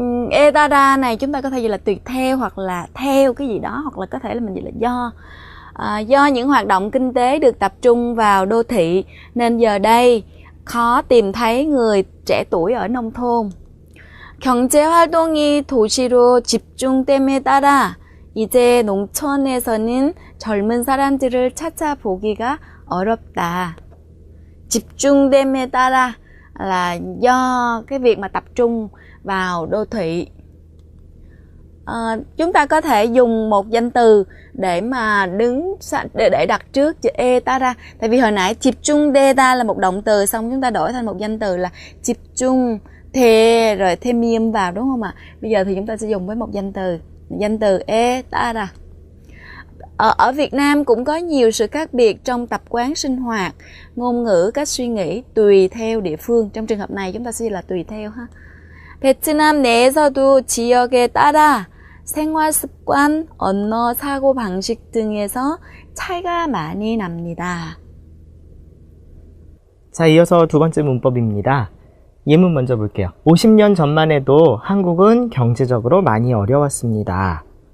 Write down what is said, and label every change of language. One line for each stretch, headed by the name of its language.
Vietnamese: Etara này chúng ta có thể dịch là tùy theo hoặc là theo cái gì đó, hoặc là có thể là mình dịch là do. Do những hoạt động kinh tế được tập trung vào đô thị nên giờ đây khó tìm thấy người trẻ tuổi ở nông thôn.
Korean: 경제 활동이 도시로 집중됨에 따라 이제 농촌에서는 젊은 사람들을 찾아보기가 어렵다. 집중됨에 따라
Vietnamese: là do cái việc mà tập trung vào đô thị. Chúng ta có thể dùng một danh từ để mà để đặt trước chữ etara. Tại vì hồi nãy 집중되다 là một động từ, xong chúng ta đổi thành một danh từ là 집중 thế rồi thêm miêm vào, đúng không ạ? Bây giờ thì chúng ta sẽ dùng với một danh từ etara. Ở Việt Nam cũng có nhiều sự khác biệt trong tập quán sinh hoạt, ngôn ngữ, cách suy nghĩ tùy theo địa phương. Trong trường hợp này chúng ta sẽ là tùy theo ha.
Korean: 베트남 내에서도 지역에 따라 생활 습관, 언어, 사고 방식 등에서 차이가 많이 납니다. 자, 이어서 두 번째 문법입니다. 예문 먼저 볼게요. 50년 전만 해도 한국은 경제적으로 많이 어려웠습니다.